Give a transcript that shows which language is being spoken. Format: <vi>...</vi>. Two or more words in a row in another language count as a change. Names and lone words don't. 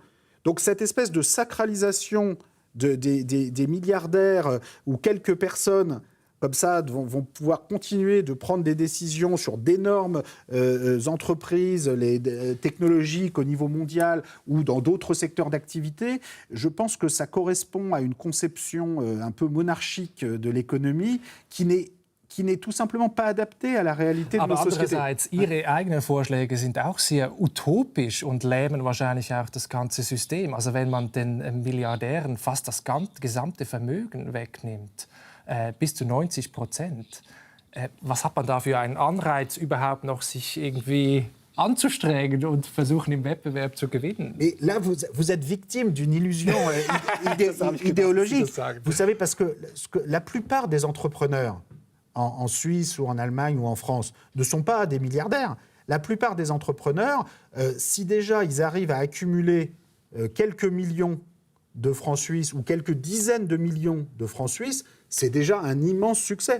<fr>Donc cette espèce de sacralisation des milliardaires où quelques personnes comme ça vont pouvoir continuer de prendre des décisions sur d'énormes entreprises technologiques au niveau mondial ou dans d'autres secteurs d'activité, je pense que ça correspond à une conception un peu monarchique de l'économie qui n'est tout simplement pas adapté à la réalité de nos sociétés.</fr> <de>Andererseits, Ihre eigenen Vorschläge sind auch sehr utopisch und lähmen wahrscheinlich auch das ganze System. Also wenn man den Milliardären fast das gesamte Vermögen wegnimmt, bis zu 90%, was hat man da für einen Anreiz, überhaupt noch sich irgendwie anzustrengen und versuchen, im Wettbewerb zu gewinnen?</de> <fr>Et là, vous êtes victime d'une illusion idéologique. Vous savez, parce que la plupart des entrepreneurs en Suisse ou en Allemagne ou en France ne sont pas des milliardaires. La plupart des entrepreneurs, si déjà ils arrivent à accumuler quelques millions de francs suisses ou quelques dizaines de millions de francs suisses, c'est déjà un immense succès.</fr>